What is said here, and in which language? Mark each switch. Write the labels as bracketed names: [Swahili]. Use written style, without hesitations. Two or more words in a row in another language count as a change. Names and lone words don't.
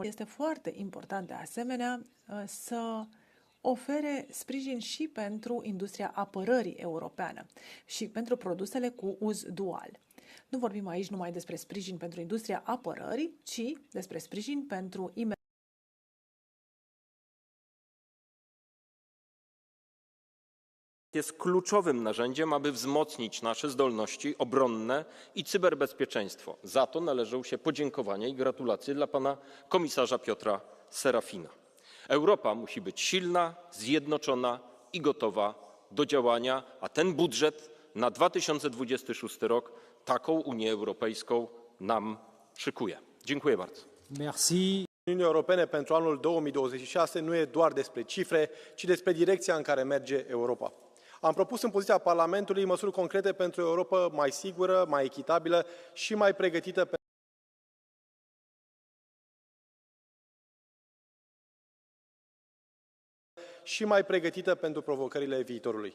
[Romanian] Este foarte important de asemenea să ofere sprijin și pentru industria apărării europeană și pentru produsele cu uz dual. Nu vorbim aici numai despre sprijin pentru industria apărării, ci despre sprijin pentru [Polish] Jest kluczowym narzędziem, aby wzmocnić nasze zdolności obronne i cyberbezpieczeństwo. Za to należą się podziękowania i gratulacje dla pana komisarza Piotra Serafina. Europa musi być silna, zjednoczona i gotowa do działania, a ten budżet na 2026 rok taką Unię Europejską nam szykuje. Dziękuję bardzo. Merci. [Romanian] Uniunii Europene pentru anul 2026 nu e doar despre cifre, ci despre direcția în care merge Europa. Am propus în poziția Parlamentului măsuri concrete pentru o Europă mai sigură, mai echitabilă și mai pregătită pentru provocările viitorului.